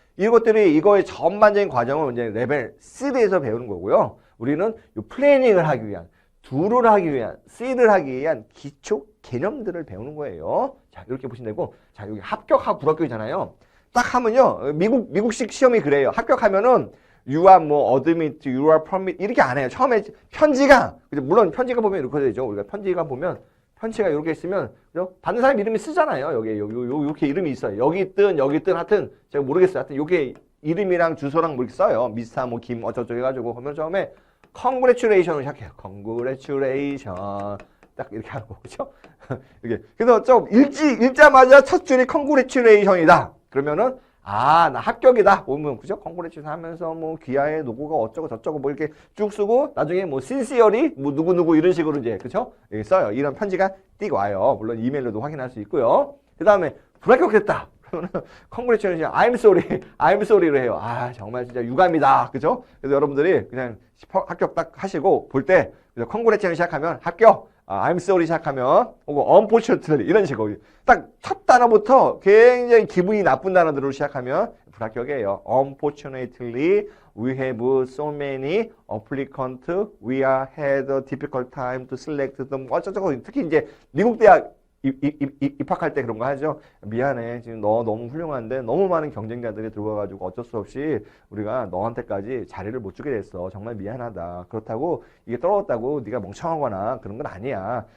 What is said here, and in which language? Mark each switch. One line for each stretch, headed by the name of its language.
Korean: 이것들이 이거의 전반적인 과정을 이제 레벨 3에서 배우는 거고요. 우리는 이 플래닝을 하기 위한, do를 하기 위한, C를 하기 위한 기초 개념들을 배우는 거예요. 자, 이렇게 보시면 되고, 자, 여기 합격하고 불합격이잖아요. 딱 하면요, 미국식 시험이 그래요. 합격하면은 you are 뭐 admit,
English: you are permit
Korean: 이렇게 안 해요. 처음에 편지가, 물론 편지가 보면 이렇게 되죠. 우리가 편지가 보면 편지가 이렇게 있으면 그죠? 받는 사람 이름이 쓰잖아요. 여기 이렇게 이름이 있어요. 여기 있든 하여튼 제가 모르겠어요. 하여튼 요게 이름이랑 주소랑 뭐 이렇게 써요. 미스터 뭐 김 어쩌고 해가지고 그러면 처음에 congratulation을 시작해요. congratulation 딱 이렇게 하고 그죠? 이게 그래서 좀 읽자마자 첫 줄이 congratulation이다. 그러면은 나 합격이다. 보면 그죠? congratulation 하면서 뭐 귀하의 노고가 어쩌고 저쩌고 뭐 이렇게 쭉 쓰고 나중에 뭐 sincerely 뭐 누구 이런 식으로 이제 그죠? 여기 써요. 이런 편지가 띄고 와요. 물론 이메일로도 확인할 수 있고요. 그 다음에 불합격했다. 그러면 congratulation,
English: I'm sorry
Korean: 로 해요. 정말 진짜 유감이다. 그죠? 그래서 여러분들이 그냥 합격 딱 하시고 볼 때 congratulation 시작하면 합격.
English: I'm sorry
Korean: 시작하면 혹은 unfortunately 이런 식으로 딱 첫 단어부터 굉장히 기분이 나쁜 단어들로 시작하면 불합격이에요.
English: Unfortunately, we have so many applicants. We are had a difficult time to select them.
Korean: 어쩌고 특히 이제 미국 대학 입학할 때 그런 거 하죠. 미안해. 지금 너 너무 훌륭한데 너무 많은 경쟁자들이 들어와가지고 어쩔 수 없이 우리가 너한테까지 자리를 못 주게 됐어. 정말 미안하다. 그렇다고 이게 떨어졌다고 네가 멍청하거나 그런 건 아니야.